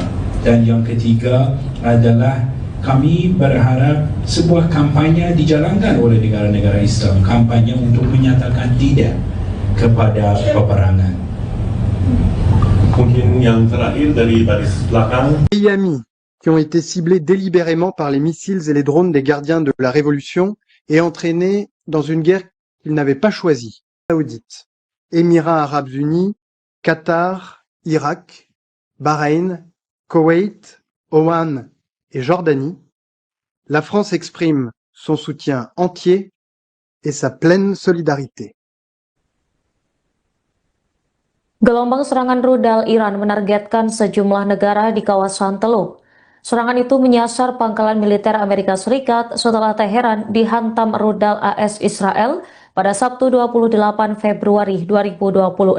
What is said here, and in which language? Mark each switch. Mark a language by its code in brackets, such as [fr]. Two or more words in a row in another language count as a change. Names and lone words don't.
[id] Dan yang ketiga adalah kami berharap sebuah kampanye dijalankan oleh negara-negara Islam, kampanye untuk menyatakan tidak kepada peperangan. Mungkin yang terakhir dari baris belakang. [fr] Pays amis qui ont été ciblés délibérément par les missiles et les drones des gardiens de la Révolution et entraînés dans une guerre qu'ils n'avaient pas choisie. Saoudite, Émirats Arabes Unis, Qatar, Irak, Bahreïn, Koweït, Oman et Jordanie, la France exprime son soutien entier et sa pleine solidarité. [id] Gelombang serangan rudal Iran menargetkan sejumlah negara di kawasan Teluk. Serangan itu menyasar pangkalan militer Amerika Serikat setelah Teheran dihantam rudal AS Israel pada Sabtu 28 Februari 2026.